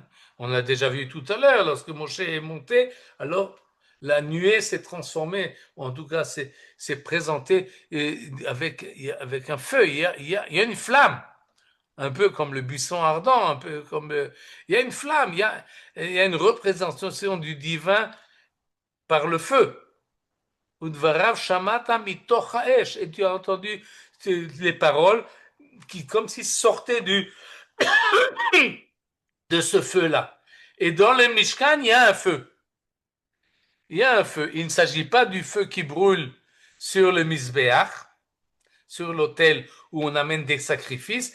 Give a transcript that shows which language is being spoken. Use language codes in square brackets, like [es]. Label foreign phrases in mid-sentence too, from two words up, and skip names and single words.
[fr] On l'a déjà vu tout à l'heure, lorsque Moshe est monté, alors la nuée s'est transformée, ou en tout cas s'est présentée avec un feu. Il y a une flamme, un peu comme le buisson ardent, un peu comme... il y a une flamme, il y a une représentation du divin par le feu. [he] ודבריו שמעת מתוך האש. [fr] Et tu as entendu les paroles qui, comme s'ils sortaient de ce feu-là. Et dans le Mishkan, il y a un feu. Il y a un feu. Il ne s'agit pas du feu qui brûle sur le Mizbeach, sur l'autel où on amène des sacrifices.